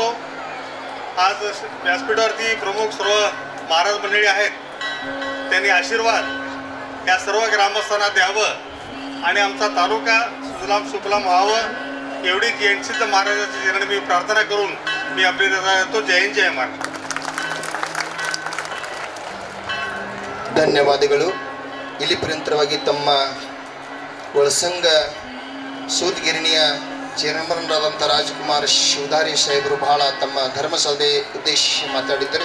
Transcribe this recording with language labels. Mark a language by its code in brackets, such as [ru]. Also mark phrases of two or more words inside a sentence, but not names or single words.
[mr] आज व्यासपीठावरती प्रमुख सर्व महाराज मंडळी आहेत, त्यांनी आशीर्वाद या सर्व ग्रामस्थांना द्यावं आणि आमचा तालुका सुजलाम सुफलाम व्हावं, एवढी गेनसिद्ध महाराजांची चरणी मी प्रार्थना करून मी आपली रजा देतो. जय हिंद, जय महाराज. [kn] ಧನ್ಯವಾದಗಳು. ಇಲ್ಲಿ ಪರ್ಯಂತರವಾಗಿ ತಮ್ಮ ಒಳಸಂಗ ಸೂದ್ಗಿರಣಿಯ ಚೇರ್ಮನ್ರಾದಂಥ ರಾಜ್ಕುಮಾರ್ ಶಿವಧಾರಿ ಸಾಹೇಬರು ಬಹಳ ತಮ್ಮ ಧರ್ಮಸಭೆ ಉದ್ದೇಶಿಸಿ ಮಾತಾಡಿದ್ದರು.